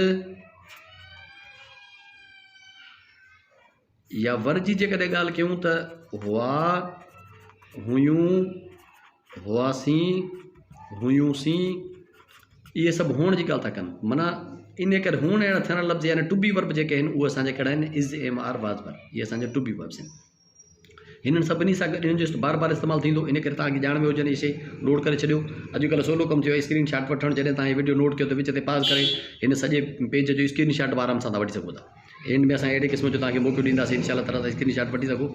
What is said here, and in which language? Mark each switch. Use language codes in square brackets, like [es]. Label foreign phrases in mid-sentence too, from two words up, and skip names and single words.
[sd] या वर जी जेकॾहिं ॻाल्हि कयूं त हुआ, हुयूं, हुआसीं, हुयूंसीं। इहे सभु हुअण जी ॻाल्हि था कनि। माना इन करे हुअण अहिड़ा थियण लफ़्ज़ यानी [en] to be verb [sd] जेके आहिनि उहे असांजा कहिड़ा आहिनि, [en] is, am, are, was, वर। [sd] इहे असांजा [en] to be verbs [sd] आहिनि। हिननि सभिनी सां गॾु हिननि जो बार बार इस्तेमालु थींदो। इन करे तव्हांखे ॼाण में हुजनि इहे शइ नोट करे छॾियो। अॼुकल्ह सवलो कमु थियो आहे [en] screen shot [sd] वठणु। जॾहिं तव्हां वीडियो नोट कयो त विच ते पास करे हिन सॼे पेज जो [en] screen shot [sd] आराम सां वठी सघो था। एंड में असां अहिड़े क़िस्म जो तव्हांखे मौक़ो ॾींदासीं [ar] إن شاء الله تعالى [en] screen shot [sd] वठी सघो।